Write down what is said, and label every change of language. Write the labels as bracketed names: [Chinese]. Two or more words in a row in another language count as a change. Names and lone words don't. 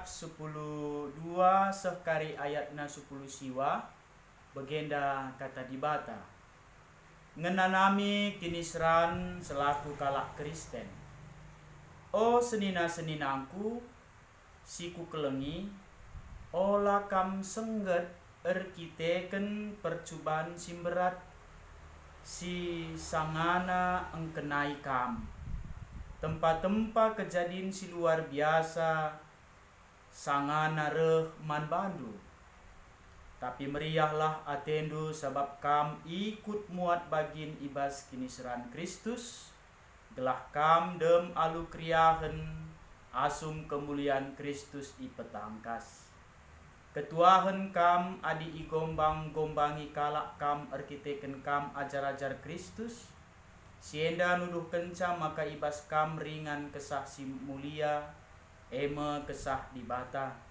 [Batak Karo] 10:2 sekari ayatna 10 siwa begenda kata di bata ngenanami kinisran selaku kalak Kristen o senina-seninangku siku kelengi ola kam sengget erkiteken percubaan simberat si sangana engkenai kam tempat-tempat kejadian si [Indonesian] luar biasa [Batak Karo] sangana reh man bandu tapi meriahlah atendu sebab kam ikut muat bagin ibas kinisran Kristus gelah kam dem alu kriahen asum kemuliaan Kristus ipetangkas ketuahen kam adi igombang-gombangi kalak kam arkiteken kam ajar-ajar Kristus sienda nuduh kenca maka ibas kam ringan kesah si mulia eme kesah di bata